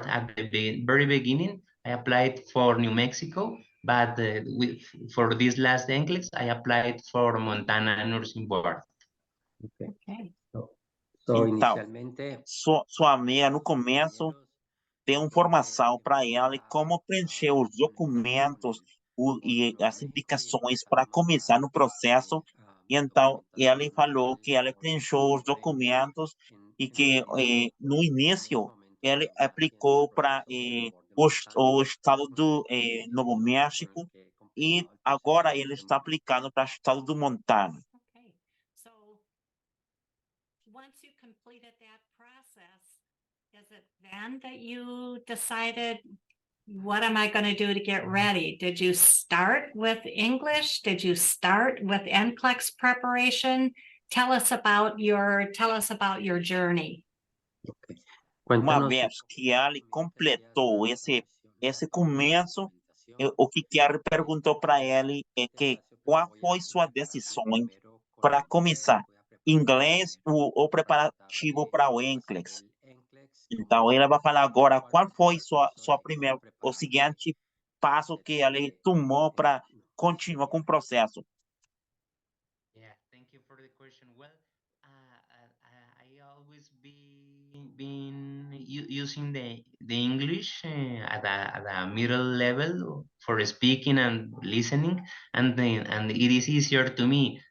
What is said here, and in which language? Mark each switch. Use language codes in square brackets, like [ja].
[en] At the very beginning, I applied for New Mexico, but for this last NCLEX, I applied for Montana Nursing Board. Okay. So, [pt] Então, inicialmente, sua amiga no começo deu informação para ela de como preencher os documentos e as indicações para começar no processo. E então, ele falou que ele preencheu os documentos e que no início ele aplicou para o estado do Novo México e agora ele está aplicando para o estado do Montana. [en] Okay, so once you completed that process, is it then that you decided, what am I going to do to get ready? Did you start with English? Did you start with NCLEX preparation? Tell us about your journey. [pt] Uma [es] Cuéntanos [pt] vez que ele completou esse começo, o que Kerry perguntou para ele é que qual foi sua decisão para começar inglês ou preparativo para o NCLEX. Então, ele vai falar agora qual foi sua primeira, o seguinte passo que ele tomou para continuar com o processo. [en] Yeah, thank you for the question. Well, I always been using the English at a middle level for speaking and listening, and it is easier to me.